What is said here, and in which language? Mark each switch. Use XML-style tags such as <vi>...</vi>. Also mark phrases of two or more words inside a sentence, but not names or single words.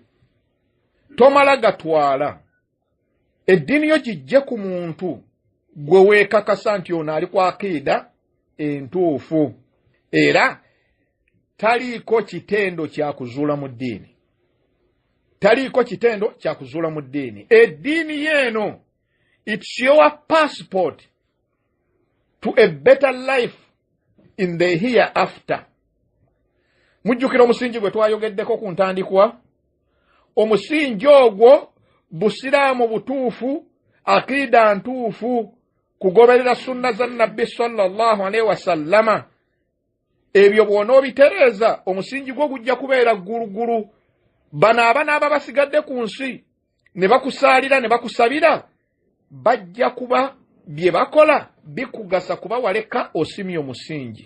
<lg>Tomala gatwala eddiini yo gijje ku muntu gwe weekakasa nti ono ali ku akiida entuufu era taliiko kitendo kya kuzuula mu ddiini. Eddiini yeeno</lg> <en>It's your passport to a better life in the hereafter.</en> <lg>Mujjukira omusingi gwe twayogeddeko ku ntandikwa. Omusingi ogwo busiraamu butuufu, akida ntuufu, kugoberera sunna za Nabbi</lg> <ar>صلى الله عليه وسلم.</ar> <lg>Ebyo bw'onoobitereeza omusingi gwo gujja kubeera ggulugulu. Bano abaana basigadde ku nsi ne bakusaalira ne bakusabira bajja kuba bye bakola bikugasa kuba waleka osimya omusingi.</lg>